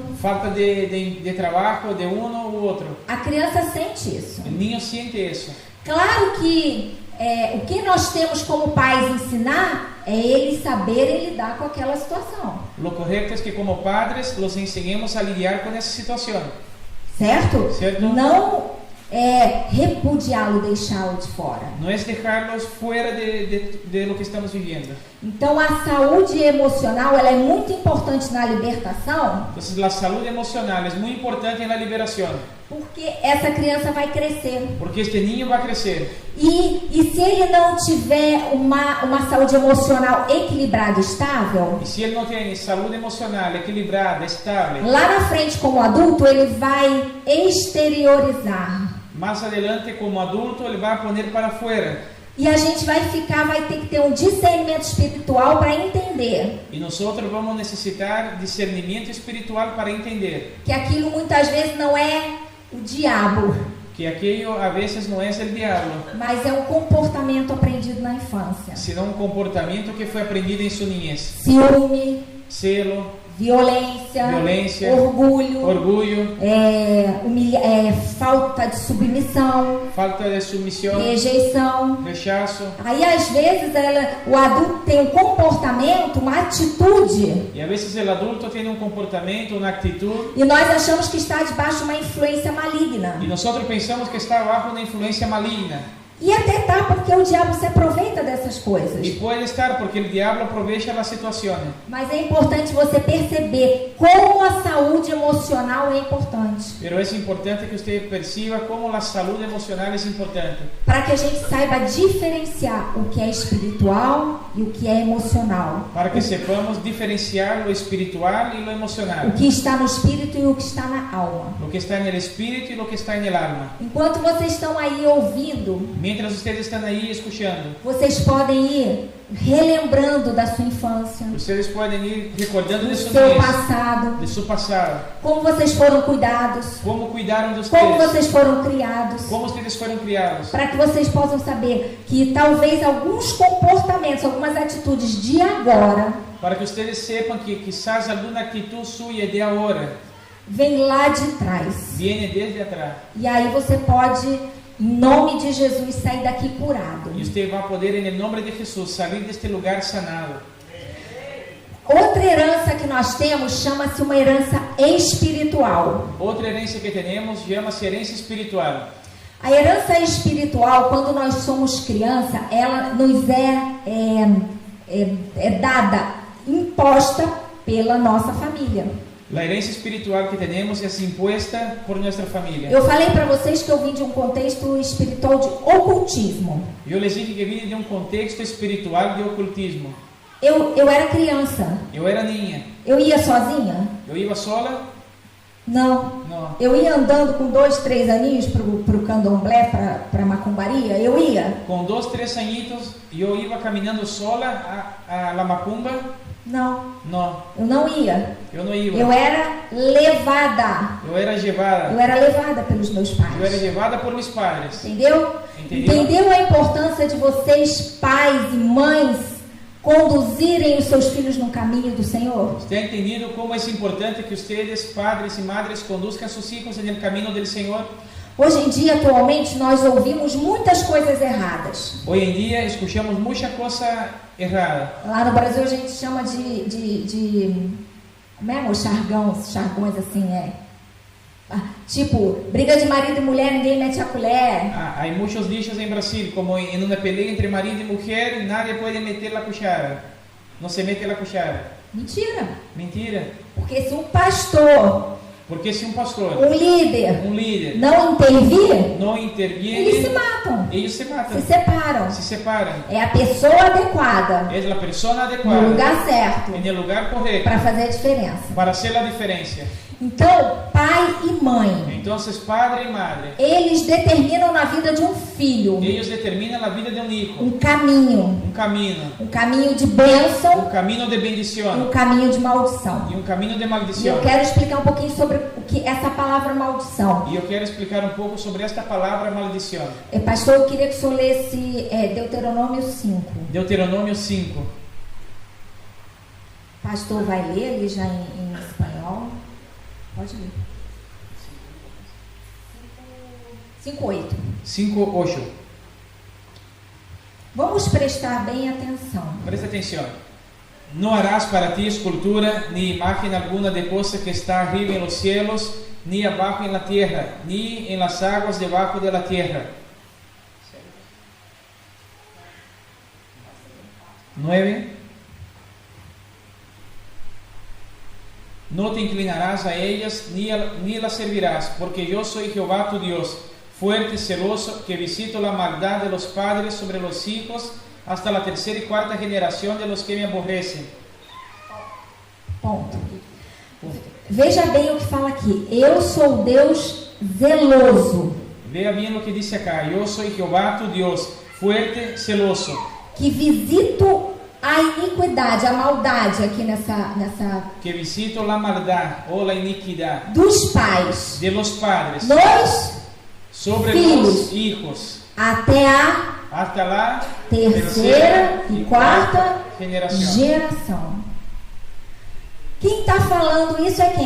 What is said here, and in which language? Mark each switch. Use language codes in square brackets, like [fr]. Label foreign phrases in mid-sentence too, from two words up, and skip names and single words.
[es] falta de trabajo de uno u otro, [pt] A criança sente isso. [es] el niño siente eso. [pt] Claro que o que nós temos como pais ensinar é eles saberem lidar com aquela situação. [es] Lo correcto es que como padres los enseñemos a lidiar con esa situación. [pt] Certo? Certo. Não repudiá-lo, deixá-lo de fora. [es] No es dejarlos fuera de lo que estamos viviendo. [pt] Então a saúde emocional ela é muito importante na libertação, [es] Entonces la salud emocional es muy importante en la liberación, [pt] porque essa criança vai crescer. [es] porque este niño va a crecer. [pt] E se ele não tiver uma saúde emocional equilibrada, estável, [es] Y si él no tiene salud emocional equilibrada, estable, [pt] lá na frente como adulto ele vai exteriorizar. [es] más adelante como adulto él va a poner para afuera. [pt] E a gente vai ter que ter um discernimento espiritual para entender [es] Y nosotros vamos a necesitar discernimiento espiritual para entender [pt] que aquilo muitas vezes não é o diabo, [es] que aquello a veces no es el diablo, [pt] mas é um comportamento aprendido na infância. [es] sino un comportamiento que fue aprendido en su niñez. [pt] Ciúme, [es] Celo, [pt] violência, orgulho, falta de submissão, [es] falta de sumisión, [pt] rejeição. [es] rechazo. [pt] Aí às vezes o adulto tem um comportamento, uma atitude, [es] Y a veces el adulto tiene un comportamiento, una actitud, [pt] e nós achamos que está debaixo de uma influência maligna. [es] y nosotros pensamos que está bajo una influencia maligna. [pt] E até tá, porque o diabo se aproveita dessas coisas. [es] Y puede estar porque el diablo aprovecha las situaciones. [pt] Mas é importante você perceber como a saúde emocional é importante. [es] Pero es importante que usted perciba cómo la salud emocional es importante. [pt] Para que a gente saiba diferenciar o que é espiritual e o que é emocional. [es] Para que sepamos diferenciar lo espiritual y lo [pt] O [es] emocional. [pt] que está no espírito e o que está na alma. [es] Lo que está en el espíritu y lo que está en el alma. [pt] Enquanto vocês estão aí ouvindo, [es] Mientras ustedes están ahí escuchando, [pt] vocês podem ir relembrando da sua infância, [es] ustedes pueden ir recordando [pt] do [es] de su [pt] seu [es] niñez, [pt] passado, [es] de su pasado, [pt] como vocês foram cuidados, [es] cómo cuidaron de [pt] como [es] ustedes, [pt] vocês foram criados, [es] cómo ustedes fueron criados, [pt] para que vocês possam saber que talvez alguns comportamentos, algumas atitudes de agora, [es] para que ustedes sepan que quizás alguna actitud suya de ahora [pt] vem lá de trás. [es] viene desde atrás. [pt] E aí você pode, em nome de Jesus, sair daqui curado. [es] Y usted va a poder en el nombre de Jesús salir de este lugar sanado. [pt] Outra herança que nós temos chama-se uma herança espiritual. [es] Otra herencia que tenemos llama-se herencia espiritual. [pt] A herança espiritual, quando nós somos criança, ela nos é dada, imposta pela nossa família. [es] La herencia espiritual que tenemos es impuesta por nuestra familia. [pt] Eu falei para vocês que eu vim de um contexto espiritual de ocultismo. [es] Yo les dije que vine de un contexto espiritual de ocultismo. [pt] Eu era criança. [es] Yo era niña. [pt] Eu ia sozinha? [es] Yo iba sola. [pt] Não. [es] No. [pt] Eu ia andando com 2, 3 aninhos pro candomblé, pra macumbaria. Eu ia. [es] Con 2, 3 añitos yo iba caminando sola a la macumba. [pt] Não. [es] No, [pt] Eu não ia. [es] yo no iba. [pt] Eu era levada. [es] Yo era llevada. [pt] Eu era levada pelos meus [es] Yo era [pt] pais. [es] llevada por mis padres. [pt] Entendeu? Entendeu? Entendeu a importância de vocês, pais e mães, conduzirem os seus filhos no caminho do Senhor? [es] ¿Usted ha entendido cómo es importante que ustedes, padres y madres, conduzcan a sus hijos en el camino del Señor? [pt] Hoje em dia, atualmente, nós ouvimos muitas coisas erradas. [es] Hoy en día escuchamos mucha cosa errada. [pt] Lá no Brasil a gente chama de como é, os jargões assim, tipo, briga de marido e mulher, ninguém mete a colher. [es] Hay muchos dichos en Brasil, como en una pelea entre marido y mujer, nadie puede meter la cuchara. No se mete la cuchara. [pt] Mentira. [es] Mentira. [pt] Porque se um pastor, [es] Porque si un pastor, [pt] um líder, [es] un líder, [pt] não intervir, [es] no [pt] eles se [es] interviene, [pt] matam, [es] ellos se matan, [pt] se separam. [es] se separan. [pt] É a pessoa adequada, [es] Es la persona [pt] no [es] adecuada, [pt] lugar certo, [es] en el lugar correcto, [pt] para fazer a diferença. [es] para hacer la diferencia. [pt] Então, pai e mãe, [es] Entonces, padre y madre, [pt] eles determinam na vida de um filho [es] ellos determinan la vida de un hijo, [pt] um caminho [es] un [pt] caminho de bênção, [es] un camino de [pt] um [es] bendición [pt] caminho de maldição. [es] y un camino de [pt] E eu [es] maldición. [pt] quero explicar um pouquinho sobre o que essa palavra maldição. [es] Y yo quiero explicar un poco sobre esta palabra maldición. [pt] Pastor, eu queria que o senhor lesse Deuteronômio 5. [es] Deuteronomio 5. [pt] Pastor vai ler ali já em espanhol. Pode ler. 5:8. [es] 5:8. [pt] Vamos prestar bem atenção. [es] Presta atención. No harás para ti escultura, ni imagen alguna de cosa que está arriba en los cielos, ni abajo en la tierra, ni en las aguas debajo de la tierra. 9. No te inclinarás a ellas, ni las servirás, porque yo soy Jehová tu Dios, fuerte y celoso, que visito la maldad de los padres sobre los hijos, hasta la tercera y cuarta generación de los que me aborrecen. [pt] Ponto. Veja bem o que fala aqui. Eu sou Deus zeloso, [es] Vea bien lo que dice acá. Yo soy Jehová tu Dios, fuerte, celoso, [pt] que visito a iniquidade, a maldade aqui nessa [es] que visito la maldad o la iniquidad [pt] dos pais, [es] de los padres [pt] nos [es] sobre [pt] filhos, [es] los hijos, [pt] até a [es] hasta la [pt] terceira e quarta [es] generación. [pt] geração. Quem está falando isso é quem?